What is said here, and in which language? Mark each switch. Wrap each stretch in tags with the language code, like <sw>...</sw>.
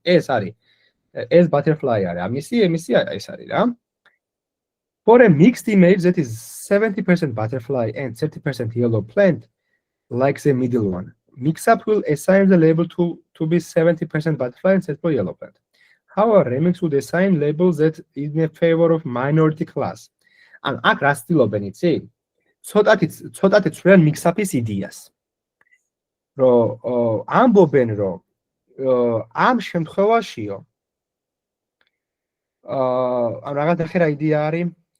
<ka>ეს არის ეს butterfly არის. ამისი ეს არის რა.</ka> <en>For a mixed image that is 70% butterfly and 30% yellow plant, like the middle one, mix-up will assign the label to be 70% butterfly and 30% yellow plant. However, remix would assign labels that is in favor of minority class.</en> <ka>And აქ რა ცდილობენ იცი? ცოტათი ცვლიან mix-up-ის იდეას. რომ ამბობენ რომ ამ შემთხვევაშიო ან რაღაც ახლა რა იდეა არის?</ka>